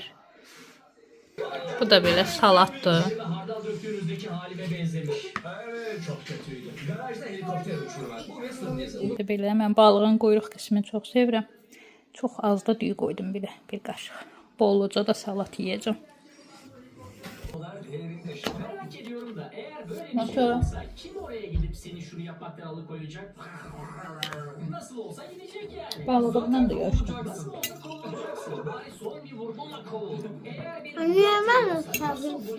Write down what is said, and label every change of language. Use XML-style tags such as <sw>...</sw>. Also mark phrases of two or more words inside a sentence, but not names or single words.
<az>Bu da belə salatdır. Belə mən balığın quyruq qismini çox sevirəm. Çox az da düyü qoydum belə bir qaşıq. Bolluca da salat yeyəcəm.</az> <tr>Merak ediyorum da eğer böyle bir şey olsa kim oraya gidip seni şunu yapmaktan alıkoyacak? Nasıl olsa gidecek yani. Balığından da yaşlı. Nasıl olsa kovulacaksın. Bari son bir vurgunla kovul. Eğer bir Anne tabii</tr>